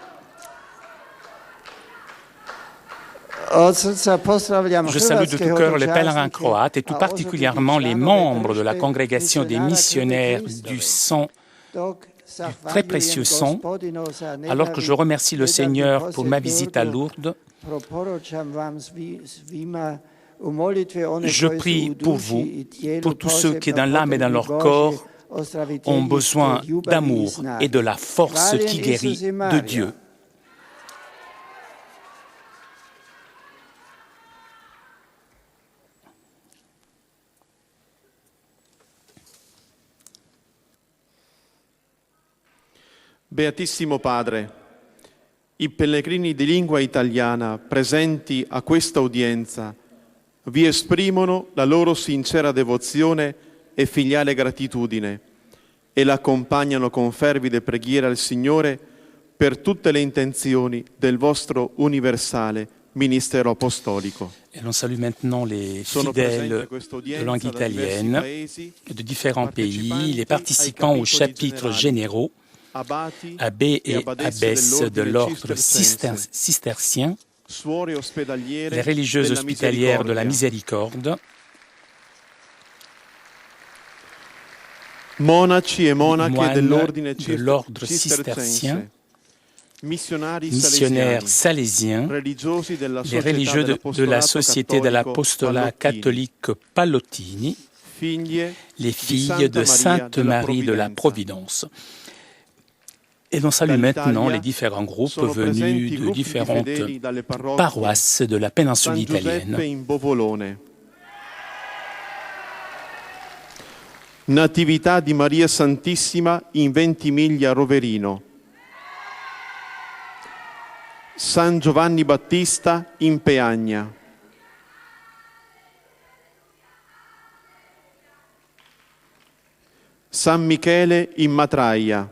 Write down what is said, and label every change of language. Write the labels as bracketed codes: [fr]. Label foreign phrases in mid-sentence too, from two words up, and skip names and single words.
[fr] Je salue de tout cœur les pèlerins croates et tout particulièrement les membres de la congrégation des missionnaires du très précieux sang, alors que je remercie le Seigneur pour ma visite à Lourdes. Je prie pour vous, pour tous ceux qui, dans l'âme et dans leur corps, ont besoin d'amour et de la force qui guérit de Dieu. [it] Beatissimo Padre, i pellegrini di lingua italiana presenti a questa udienza vi esprimono la loro sincera devozione e filiale gratitudine e l'accompagnano con fervide preghiere al Signore per tutte le intenzioni del vostro universale ministero apostolico. [fr] Et l'on salue maintenant les fidèles de langue italienne de différents pays, les participants aux chapitres généraux, abbés et abbesses de l'ordre cistercien, les religieuses hospitalières de la Miséricorde, [it] monaci e monache [fr] moines de l'ordre cistercien, missionnaires salésiens, les religieux de la Société de l'Apostolat catholique Pallottini, les filles de Sainte Marie de la Providence. Et l'on salue maintenant les différents groupes venus de différentes paroisses de la péninsule italienne. [it] Natività di Maria Santissima in Ventimiglia Roverino. San Giovanni Battista in Peagna. San Michele in Matraia.